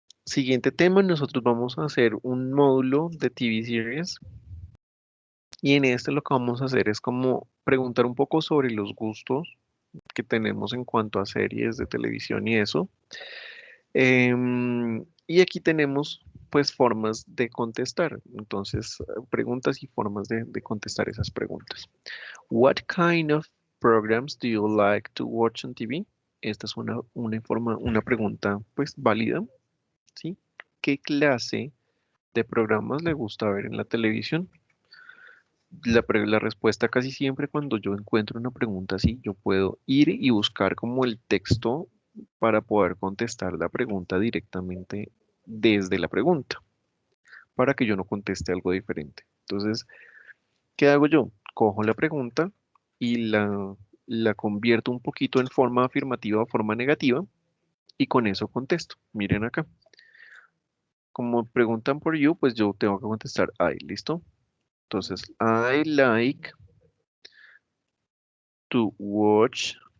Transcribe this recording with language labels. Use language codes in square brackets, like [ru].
[es] Siguiente tema, nosotros vamos a hacer un módulo de TV Series y en este lo que vamos a hacer es como preguntar un poco sobre los gustos que tenemos en cuanto a series de televisión y eso. Y aquí tenemos pues formas de contestar. Entonces, preguntas y formas de contestar esas preguntas. [en] What kind of programs do you like to watch on TV? [es] Esta es una pregunta pues válida, ¿sí? ¿Qué clase de programas le gusta ver en la televisión? La respuesta casi siempre cuando yo encuentro una pregunta así, yo puedo ir y buscar como el texto para poder contestar la pregunta directamente desde la pregunta, para que yo no conteste algo diferente. Entonces, ¿qué hago yo? Cojo la pregunta y la convierto un poquito en forma afirmativa o forma negativa y con eso contesto. Miren acá. Como preguntan por you, pues yo tengo que contestar I, ¿listo? [en] Entonces, I like to watch.